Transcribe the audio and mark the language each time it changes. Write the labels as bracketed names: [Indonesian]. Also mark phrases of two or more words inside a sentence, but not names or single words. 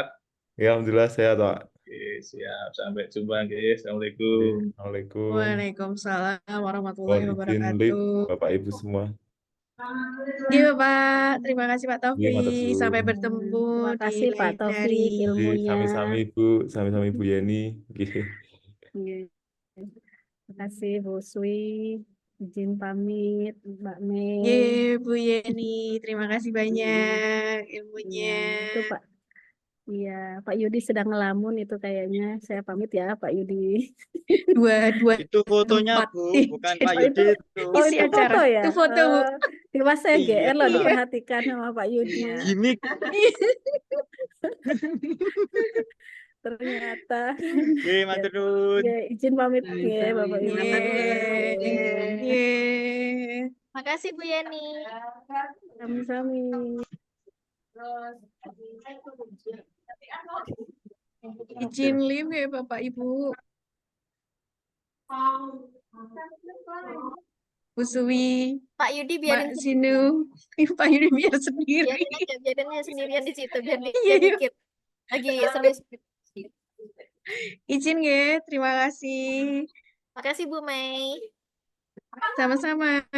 [Indonesian] Ya, alhamdulillah sehat, Pak. Oke, siap. Sampai jumpa, guys. Assalamualaikum. Assalamualaikum. [Arabic] Waalaikumsalam warahmatullahi [Indonesian] Mohon izin lead [Arabic] wabarakatuh. [Indonesian] Bapak Ibu semua. Iya Bapak, terima kasih Pak Iya, matur Taufik. suwun. Sampai bertemu Terima di kasih Pak lain hari. Taufik ilmunya. [Javanese] Sami-sami Ibu, sami-sami Ibu Yeni. [Indonesian] Nggih. Iya. Terima kasih Bu Swi. Izin pamit Mbak Mei. Ye, Bu Yeni, terima kasih banyak ilmunya. Iya, itu Pak. Iya, Pak Yudi sedang ngelamun itu kayaknya. Saya pamit ya Pak Yudi. Dua Itu fotonya, tempat. Bu, bukan Jadi Pak Oh Yudi itu, itu. oh isi itu acara. foto ya? Itu foto, Bu. Tiba saya Iya. GR loh Iya. diperhatikan sama Pak Yudi. Gimik. Ternyata. Oke, [Javanese] matur nuwun. [Indonesian] Ya, izin pamit ya Bapak Ibu. Ye. Makasih Bu Yeni. Sami-sami. Izin live ya Bapak Ibu. Bu Suwi, Pak Yudi biarin Mbak Sinu, Pak Yudi biar sendiri. biarin aja, biarin aja sendirian di situ biar dia Iya, iya. mikir. Lagi sendiri. Izin ya, terima kasih. Makasih Bu Mei. Sama-sama.